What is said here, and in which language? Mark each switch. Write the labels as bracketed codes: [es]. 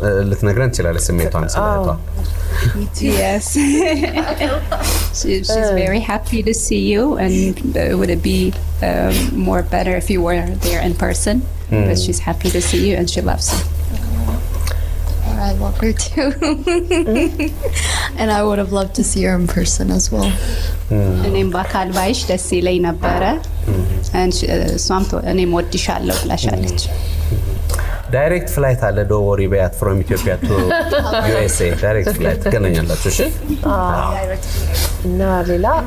[am] ልትነግረን ትችላለች ስሜቷን ስለእህቷ? [en] Yes. She's very happy to see you, and would it be more better if you were there in person? But she's happy to see you, and she loves you. I love her too. And I would have loved to see her in person as well. [am] እኔም በአካል ባይሽ ደስ ይለኝ ነበረ። እሷም እኔም ወድሻለሁ ብላሻለች። [en] ዳይሬክት ፍላይት [am] አለ [en] ዶ ወሪ በያት ፍሮም ኢትዮጵያ ቱ ዩኤስኤ ዳይሬክት ፍላይት [am] ትገናኛላችሁ። እሺ እና ሌላ